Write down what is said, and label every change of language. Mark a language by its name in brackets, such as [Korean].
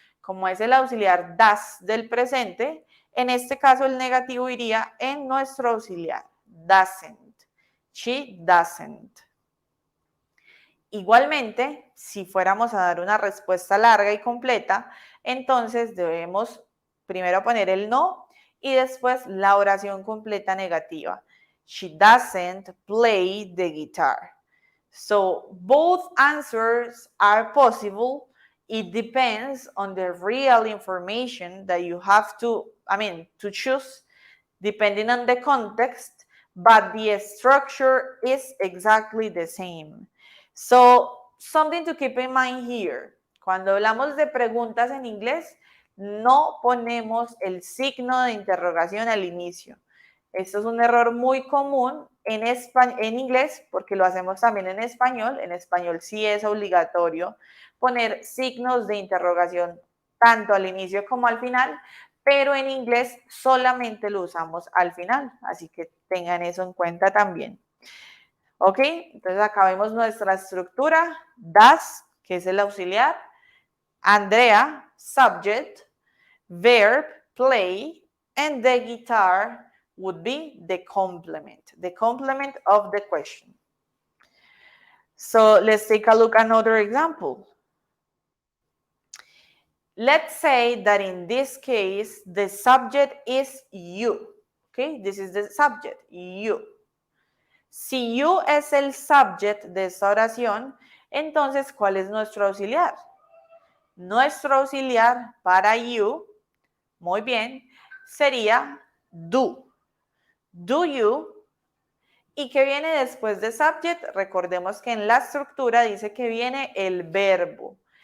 [Spanish] Como es el auxiliar does del presente, en este caso el negativo iría en nuestro auxiliar, [English] doesn't. She doesn't. [Spanish] Igualmente, si fuéramos a dar una respuesta larga y completa, entonces debemos primero poner el no y después la oración completa negativa. [English] She doesn't play the guitar. So both answers are possible. It depends on the real information that you have to choose depending on the context, but the structure is exactly the same. So, something to keep in mind here. [Spanish] Cuando hablamos de preguntas en inglés, no ponemos el signo de interrogación al inicio. Esto es un error muy común en inglés, porque lo hacemos también en español. En español sí es obligatorio poner signos de interrogación tanto al inicio como al final, pero en inglés solamente lo usamos al final, así que tengan eso en cuenta también. ¿Ok? Entonces acá vemos nuestra estructura, das, que es el auxiliar, Andrea, [English] subject, verb, play, and the guitar would be the complement of the question. So let's take a look at another example. Let's say that in this case, the subject is you. Okay, this is the subject, you. [Spanish] Si you es el subject de esta oración, entonces, ¿cuál es nuestro auxiliar? Nuestro auxiliar para you, muy bien, sería do. [English] Do you. [Spanish] ¿Y qué viene después de subject? Recordemos que en la estructura dice que viene el verbo.